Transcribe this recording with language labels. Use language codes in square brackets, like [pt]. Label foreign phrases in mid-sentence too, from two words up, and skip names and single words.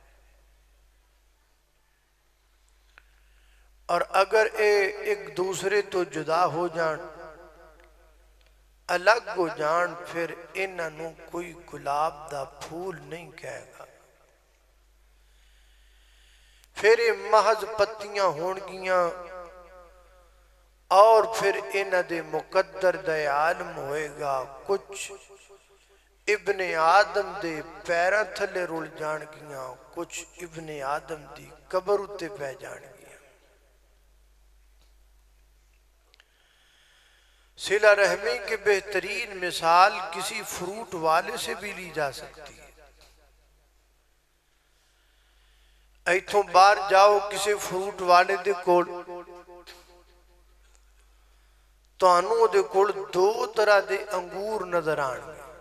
[pa] اور اگر ایک دوسرے تو جدا ہو جان، الگ ہو جان، پھر انہاں نو کوئی گلاب دا پھول نہیں کہے گا، پھر یہ محض پتیاں ہون گیاں، اور پھر انہاں دے مقدر دا عالم ہوئے گا، کچھ ابن آدم دے پیراں تھلے رول جان گیاں، کچھ ابن آدم دی قبر اتے پہ جان گیاں۔ [ur] صلہ رحمی کی بہترین مثال کسی فروٹ والے سے بھی لی جا سکتی ہے۔ [pa] ایتھوں باہر جاؤ کسی فروٹ والے دے کول، تو انہوں دے کول دو طرح دے انگور نظر آن گے۔